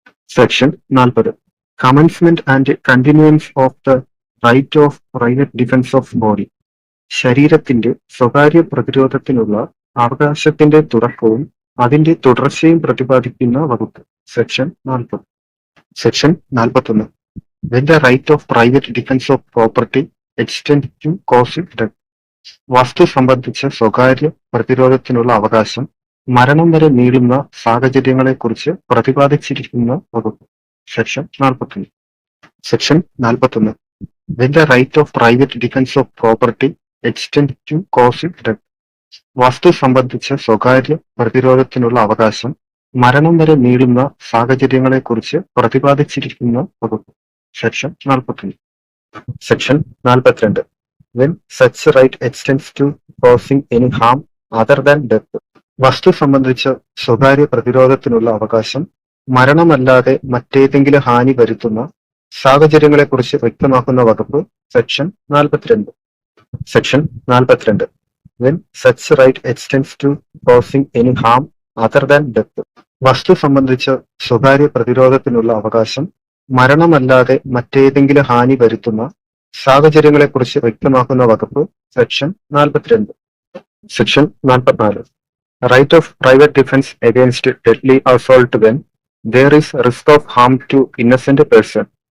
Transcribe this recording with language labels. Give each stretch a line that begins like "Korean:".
English: Section 40. Commencement and continuance of the right of private defence of body.
Malayalam: ശരീരത്തിന്റെ സ്വകാര്യ പ്രതിരോധത്തിനുള്ള അവകാശത്തിന്റെ തുടക്കവും അതിന്റെ തുടർച്ചയും പ്രതിപാദിക്കുന്ന വകുപ്പ് section 40.
English: Section 41. When the right of private defense of property extends to causing death.
Malayalam: വസ്തു സംബന്ധിച്ച സ്വകാര്യ പ്രതിരോധത്തിനുള്ള അവകാശം മരണം വരെ നീളുന്ന സാഹചര്യങ്ങളെക്കുറിച്ച് പ്രതിപാദിച്ചിരിക്കുന്ന വകുപ്പ് section 41.
English: Section 41. When the right of private defense of property extends to causing death.
Malayalam: വസ്തു സംബന്ധിച്ച സ്വകാര്യ പ്രതിരോധത്തിനുള്ള അവകാശം മരണം വരെ നീളുന്ന സാഹചര്യങ്ങളെക്കുറിച്ച് പ്രതിപാദിച്ചിരിക്കുന്ന വകുപ്പ് section 41.
English: Section 42. When such right extends to causing any harm other than death.
Malayalam: വസ്തു സംബന്ധിച്ച സ്വകാര്യ പ്രതിരോധത്തിനുള്ള അവകാശം മരണമല്ലാതെ മറ്റേതെങ്കിലും ഹാനി വരുത്തുന്ന സാഹചര്യങ്ങളെക്കുറിച്ച് വ്യക്തമാക്കുന്ന വകുപ്പ് section 42.
English: Section 42. When such right extends to causing any harm other than death.
Malayalam: വസ്തു സംബന്ധിച്ച സ്വകാര്യ പ്രതിരോധത്തിനുള്ള അവകാശം മരണമല്ലാതെ മറ്റേതെങ്കിലും ഹാനി വരുത്തുന്ന സാഹചര്യങ്ങളെക്കുറിച്ച് വ്യക്തമാക്കുന്ന വകുപ്പ് section 42.
English: Section 44. Right of private defence against deadly assault when there is risk of harm to innocent person.